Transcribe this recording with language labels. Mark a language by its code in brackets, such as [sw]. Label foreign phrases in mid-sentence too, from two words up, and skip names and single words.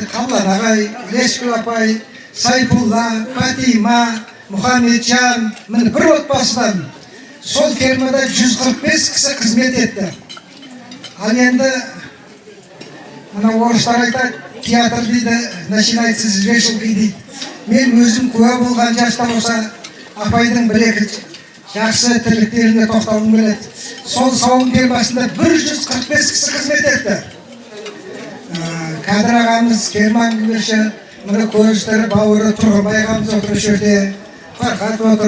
[kk] Қабылан ағай, Лескүл апай, Сайфулла, Фатима, Мұхамеджан, міне бір отбасыдан сол фермада 145 кісі қызмет етті. Ал енді мына орыстар айтады, театр дейді, [ru] начинается с вешалки дейді. [kk] Мен өзім куә болған жаста болса, апайдың бір-екі жақсы тірліктеріне тоқталғым келеді. Сол сауын фермасында 145 кісі қызмет етті. Кәдір ағамыз, Керман Гүлерші, мына көзістері, бауыры, Тұрғынбай ағамыз отыр жерде, Фархат отыр.